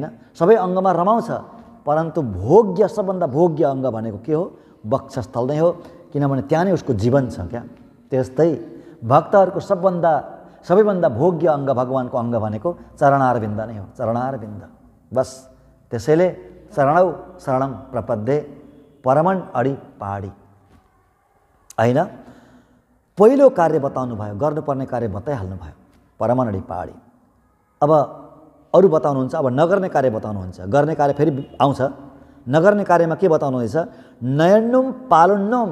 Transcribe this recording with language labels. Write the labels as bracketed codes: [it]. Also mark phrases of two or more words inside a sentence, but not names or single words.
[ne] सबै अङ्गमा रमाउँछ, परन्तु भोग्य, सबभन्दा भोग्य अङ्ग भनेको के हो? वक्षस्थल नै हो, किनभने त्यहाँ नै उसको जीवन छ क्या। त्यस्तै भक्तहरूको सबैभन्दा भोग्य अङ्ग भगवानको अङ्ग भनेको चरणारविन्द नै हो, चरणारविन्द बस। [sa] त्यसैले चरणौ शरणम प्रपद्ये [ta] பரமன் அடிபாடி, [ne] हैन? पहिलो कार्य बताउनु भयो, गर्नुपर्ने कार्य बताइहाल्नु भयो, [ta] பரமன் அடிபாடி। [ne] अब अरू बताउनुहुन्छ, अब नगर्ने कार्य बताउनुहुन्छ। गर्ने कार्य फेरि आउँछ। नगर्ने कार्यमा के बताउनुहुँदैछ? [ta] நெய்யுண்ணோம் பாலுண்ணோம்।